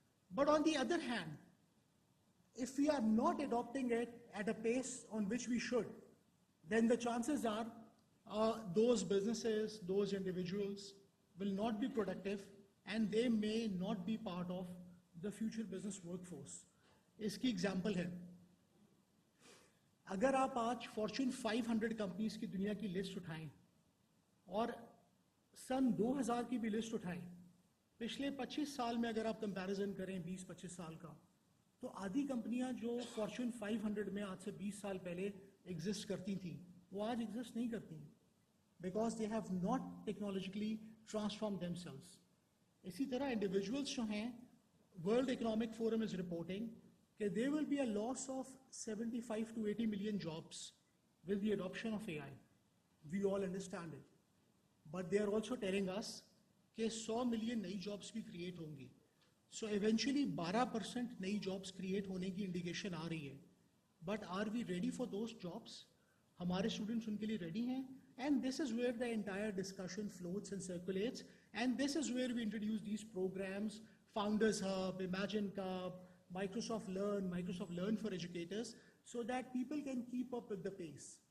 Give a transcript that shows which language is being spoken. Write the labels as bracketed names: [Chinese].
[English] But on the other hand, if we are not adopting it at a pace on which we should, then the chances are those businesses, those individuals will not be productive and they may not be part of the future business workforce. [Urdu] اس کی example ہے, اگر آپ آج fortune 500 companies کی دنیا کی list اٹھائیں اور سن 2000 کی بھی لسٹ اٹھائیں, پچھلے 25 سال میں اگر آپ کمپیریزن کریں 20-25 سال کا, تو آدھی کمپنیاں جو فارچون 500 میں آج سے 20 سال پہلے ایگزسٹ کرتی تھیں وہ آج ایگزسٹ نہیں کرتی, [English] Because they have not technologically transform themselves. [Urdu] اسی طرح انڈیویجولس جو ہیں, [English] World economic forum is reporting کہ there will be a loss of 75 to 80 million jobs with the adoption of AI. We all understand it. But they are also telling us [Urdu] کہ 100 million نئی jobs بھی create ہوں گی. So eventually 12% نئی jobs create ہونے کی indication آ رہی ہے. [English] But are we ready for those jobs? [Urdu] ہمارے اسٹوڈنٹس ان کے لیے ریڈی ہیں؟ [English] And this is where the entire discussion floats and circulates, and this is where we introduce these programs, Founders Hub, Imagine Cup, Microsoft Learn for Educators, so that people can keep up with the pace.